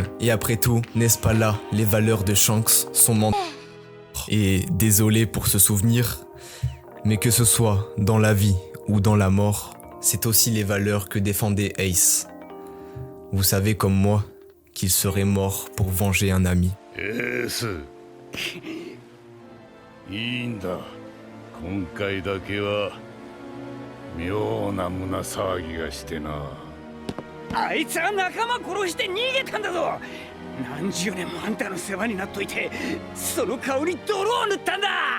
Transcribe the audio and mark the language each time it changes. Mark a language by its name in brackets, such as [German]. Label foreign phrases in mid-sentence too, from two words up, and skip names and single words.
[French] Et après tout, n'est-ce pas là les valeurs de Shanks, son mentor? Et désolé pour ce souvenir, mais que ce soit dans la vie ou dans la mort, c'est aussi les valeurs que défendait Ace. Vous savez comme moi qu'il serait mort pour venger un ami. [Japanese] Ace いいんだ。今回だけは妙な胸騒ぎがしてな。あいつは仲間殺して逃げたんだぞ。何十年もあんたの世話になっといて、その顔に泥を塗ったんだ。